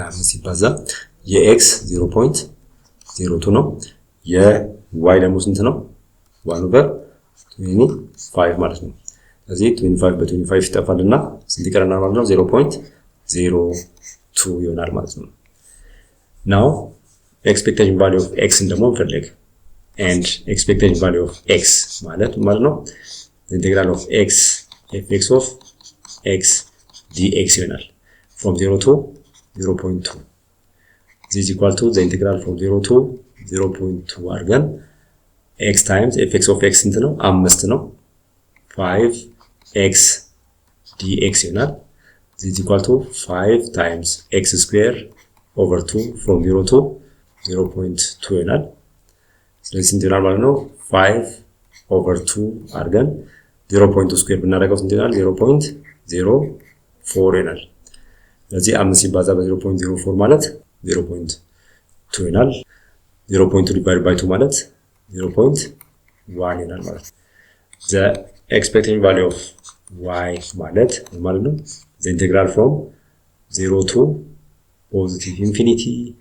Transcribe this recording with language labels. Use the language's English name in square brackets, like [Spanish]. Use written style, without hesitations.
[Amharic] ሲባዛ የx 0.02 ነው። የy ደግሞ ስንት ነው? 1/25 ማለት ነው። ስለዚህ 25 በ25 ይጠፋልና ስንት ይቀረናል ማለት ነው? [English] 0.02 [Amharic] ይሆናል ማለት ነው። [English] now expectation value of x [Amharic] ደግሞ እንፈልግ [English] and expectation value of x ማለት ነው the integral of x fx of x dx ይሆናል from 0 to 0.2 this is equal to the integral from 0 to 0.2 [Amharic] አድርገን [English] x times fx of x [Amharic] ስንት ነው? [English] 5 ነው 5x dx ይሆናል this is equal to 5 times x square over 2 from 0 to 0.2 [Amharic] ይሆናል። ስለዚህ ስንት ይሆናል ማለት ነው? 5/2 አድርገን 0.2 ስኩዌር ብናደርገው ስንት ይሆናል? [English] 0.04 [Amharic] ይሆናል። ስለዚህ 5 ሲባዛ በ0.04 ማለት 0.2 ይሆናል። [English] 0.2 divided by 2 [Amharic] ማለት 0.1 ይሆናል ማለት ነው። [English] the expected value of y ማለት ነው the integral from 0 to positive infinity